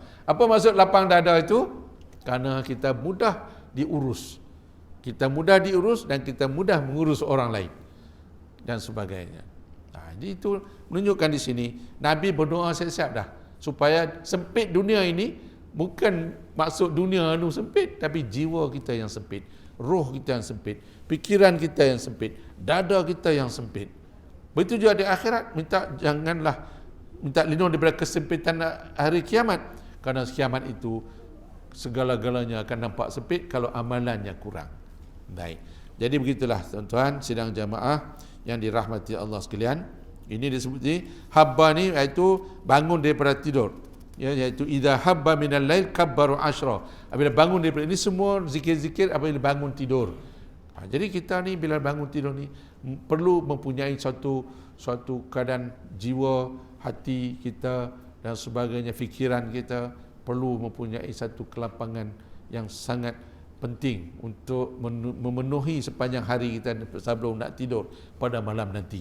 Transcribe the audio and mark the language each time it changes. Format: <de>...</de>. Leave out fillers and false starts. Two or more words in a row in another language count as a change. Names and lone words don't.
<ms>Apa maksud lapang dada itu? Kerana kita mudah diurus. Kita mudah diurus dan kita mudah mengurus orang lain dan sebagainya. Jadi itu menunjukkan di sini Nabi berdoa siap-siap dah supaya sempit dunia ini bukan maksud dunia anu sempit, tapi jiwa kita yang sempit, roh kita yang sempit, pikiran kita yang sempit, dada kita yang sempit. Begitu juga di akhirat, janganlah minta lindung daripada kesempitan hari kiamat, kerana kiamat itu segala-galanya akan nampak sempit kalau amalannya kurang. Baik. Jadi begitulah tuan-tuan sidang jamaah yang dirahmati Allah sekalian. Ini disebut habba ni iaitu bangun daripada tidur.</ms> <ar>Ya, iaitu idza habba minal lail kabbaru ashra.</ar> <ms>Apabila bangun daripada ini semua zikir-zikir apabila bangun tidur. Jadi kita ni bila bangun tidur ni perlu mempunyai suatu keadaan jiwa, hati kita dan sebagainya, fikiran kita perlu mempunyai satu kelapangan yang sangat penting untuk memenuhi sepanjang hari kita sebelum nak tidur pada malam nanti.</ms>